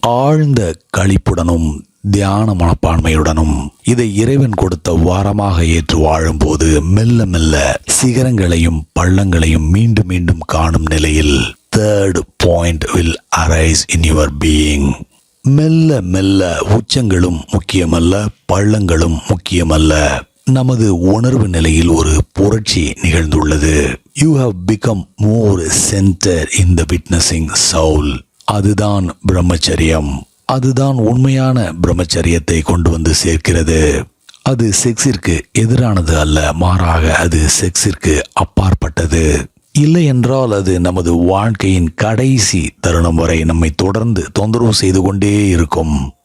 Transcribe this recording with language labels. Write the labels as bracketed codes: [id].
[ta] ஆழ்ந்த களிப்புடனும் தியான மனப்பான்மையுடனும் இதை இறைவன் கொடுத்த வாரமாக ஏற்று வாழும்போது மெல்ல மெல்ல சிகரங்களையும் பள்ளங்களையும் மீண்டும் மீண்டும் காணும் நிலையில் [en] third point will arise in your being. [ta] மெல்ல மெல்ல உச்சங்களும் முக்கியமல்ல, பள்ளங்களும் முக்கியமல்ல. நமது உணர்வு நிலையில் ஒரு புரட்சி நிகழ்ந்துள்ளது. [en] You have become more centered in the witnessing soul. [ta] அதுதான் பிரம்மச்சரியம். அதுதான் உண்மையான பிரம்மச்சரியத்தை கொண்டு வந்து சேர்க்கிறது. அது செக்ஸிற்கு எதிரானது அல்ல, மாறாக அது செக்ஸிற்கு அப்பாற்பட்டது. இல்லை என்றால் அது நமது வாழ்க்கையின் கடைசி தருணம் வரை நம்மை தொடர்ந்து தொந்தரவு செய்து கொண்டே இருக்கும்.